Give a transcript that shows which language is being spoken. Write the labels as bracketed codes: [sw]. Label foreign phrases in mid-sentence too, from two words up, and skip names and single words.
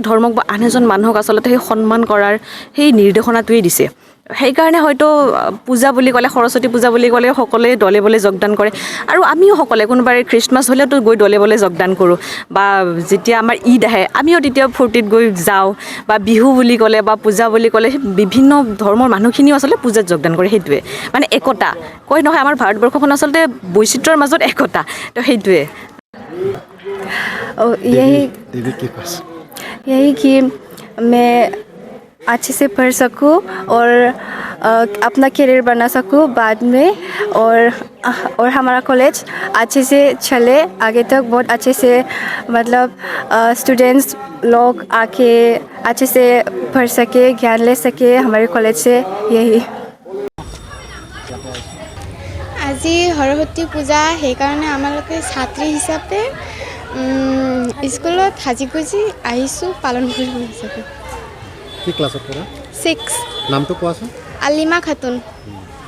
[as] ধৰ্মক বা আন এজন মানুহক আচলতে সেই সন্মান কৰাৰ সেই নিৰ্দেশনাটোৱেই দিছে সেইকাৰণে হয়তো পূজা বুলি ক'লে সৰস্বতী পূজা বুলি ক'লে সকলোৱে দলে বলে যোগদান কৰে আৰু আমিও সকলোৱে কোনোবাই খ্ৰীষ্টমাছ হ'লেওতো গৈ দলে বলে যোগদান কৰোঁ বা যেতিয়া আমাৰ ঈদ আহে আমিও তেতিয়া ফূৰ্তিত গৈ যাওঁ বা বিহু বুলি ক'লে বা পূজা বুলি ক'লে বিভিন্ন ধৰ্মৰ মানুহখিনিও আচলতে পূজাত যোগদান কৰে সেইটোৱে মানে একতা কয় নহয় আমাৰ ভাৰতবৰ্ষখন আচলতে বৈচিত্ৰ্যৰ মাজত একতা তো সেইটোৱে [hi] यही कि मैं अच्छे से पढ़ सकूं और अपना करियर बना सकूं बाद में और हमारा कॉलेज अच्छे से चले आगे तक बहुत अच्छे से मतलब स्टूडेंट्स लोग आके अच्छे से पढ़ सके ज्ञान ले सके हमारे कॉलेज से यही [as] আজি সৰস্বতী পূজা সেইকাৰণে আমালোকে ছাত্ৰী হিচাপে স্কুলত সাজি পুজি আহিছোঁ পালন কৰিব হিচাপে কি ক্লাছত পঢ়া 6 নামটো কোৱাচোন আলিমা খাতুন